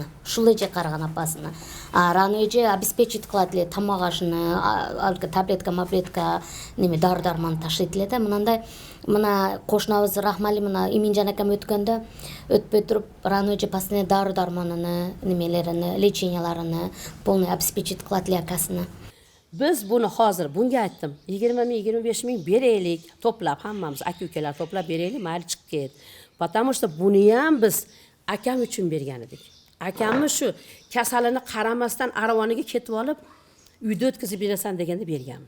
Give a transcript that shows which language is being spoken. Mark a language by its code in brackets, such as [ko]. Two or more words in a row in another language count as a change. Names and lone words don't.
[ky] Ушул эже карган апасыны. Рано эже обеспечить кылат эле тамак ашыны, таблетка, дары-дарман ташыйт эле да. Мынандай мына кошунабыз Рахмали мына Иминжан акам өткөндө өтпөй туруп Рано эже постоянно дары-дарманын, леченияларын [ru] полный обеспечить [ky] кылат эле акасыны. [uz] Biz bunu hozir bunga aytdim. 20-25 ming beraylik, to'plab hammamiz aka-ukalar to'plab beraylik, mayli chiqib ket. [ru] Потому что [uz] buni ham biz akam uchun bergan edik. Akamni shu kasalini qaramasdan aravoniga ketib olib, uyda o'tkazib berasan deganda berganmiz.